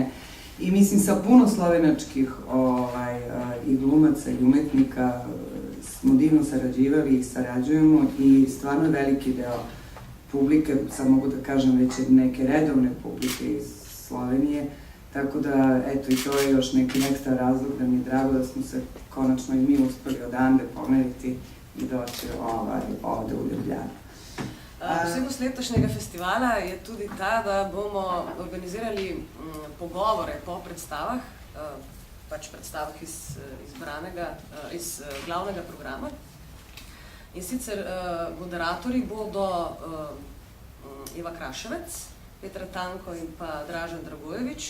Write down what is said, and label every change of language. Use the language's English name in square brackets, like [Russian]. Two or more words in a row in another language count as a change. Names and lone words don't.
[Serbian] I mislim, sa puno slovenačkih i glumaca i umetnika smo divno sarađivali i sarađujemo i stvarno je veliki deo publike, sad mogu da kažem već neke redovne publike iz Slovenije, tako da, eto, i to je još neki ekstra razlog da mi je drago da smo se konačno i mi uspeli odande pomeriti i doći ovde u Ljubljanu. [Slovenian] Posebnost letošnjega festivala je tudi ta, da bomo organizirali pogovore po predstavah, pač predstavah iz glavnega programa. In sicer moderatorji bodo Eva Kraševec, Petra Tanko in pa Dražen Dragojević.